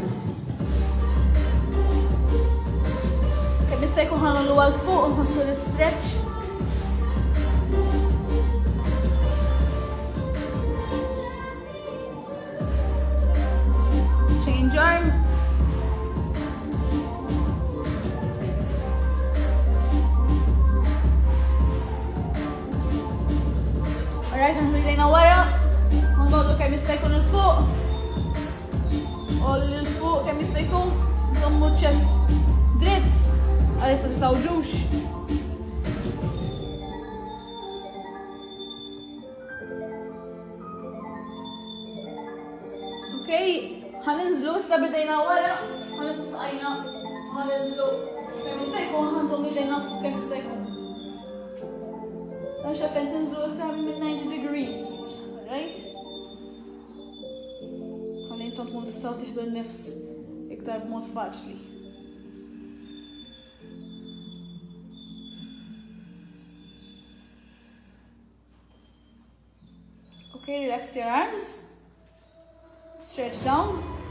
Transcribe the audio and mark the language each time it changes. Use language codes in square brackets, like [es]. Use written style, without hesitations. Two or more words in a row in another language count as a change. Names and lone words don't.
[mt] Kemm jista' jkun ħanollu għal fuq u nħossu l-stretch. [en] Change arm. Alright, [mt] nħdu jdejna wara. Ħanollu kemm jista' jkun il-fuq. Olli l-fuq kemm jista' jkun. Nżommu ċest dritt. Għalissa titawġux. Okay, ħaninżlu issa bidejna wara. Ħaniftu saqajna. Ħaninżlu kemm jista' jkun ħanżommu jdejna fuq kemm jista' jkun. Għax għafen tinżlu iktar minn 90 degrees. [en] Alright? [mt] Ħalli intom tkun tistgħu tieħdu n-nifs iktar b'mod faċli. [en] Okay, relax your arms. Stretch down.